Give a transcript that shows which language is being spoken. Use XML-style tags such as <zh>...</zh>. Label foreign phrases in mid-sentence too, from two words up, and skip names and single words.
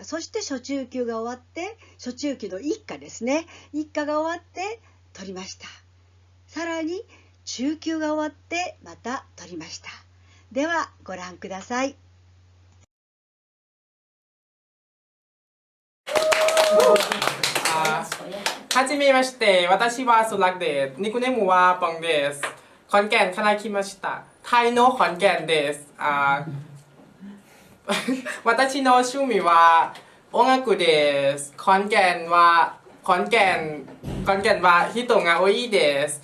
<ja>そして初中級が終わって、初中級の1課ですね。1課が終わって取りました。さらに中級が終わってまた取りました。ではご覧ください。はじめまして、私はสุรักษ์เดชニクネムはปองです。 ขอนแก่นから来ました。タイのขอนแก่นです。私の趣味は音楽です。 ขอนแก่นは人が多いです。</ja>